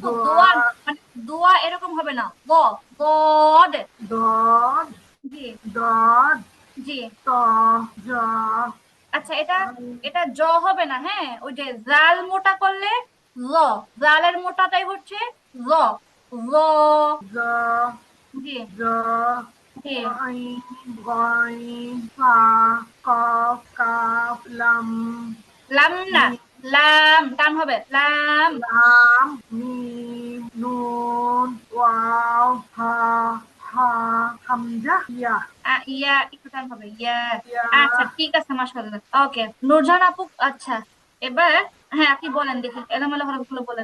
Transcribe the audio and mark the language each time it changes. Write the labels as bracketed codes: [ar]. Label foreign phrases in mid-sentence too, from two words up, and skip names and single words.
[ar] দোয়া [bn] দোয়া মানে দোয়া এরকম হবে না, গদ। [ar] দদ [bn] জি। [ar] দদ [bn] জি। [ar] ط ظ [bn] আচ্ছা এটা এটা জ হবে না, হ্যাঁ, ওই যে জাল মোটা করলে ল, জালের মোটাটাই হচ্ছে ল, ল। [ar] জ [bn] জি। [ar] জ [bn] জি। [ar] عين غين فا قاف كاف لام [bn] লাম না, [ar] মিম [bn] লাম টান হবে, লাম। [ar] لام ميم نون واو ها ها همزة يا [bn] ইয়া একটু টান হবে, ইয়া। [ar] ইয়া [bn] আচ্ছা ঠিক আছে, মাশাআল্লাহ। ওকে নূরজাহান আপু, আচ্ছা এবার হ্যাঁ আপনি বলেন দেখি, এলোমেলো হরফগুলো বলেন।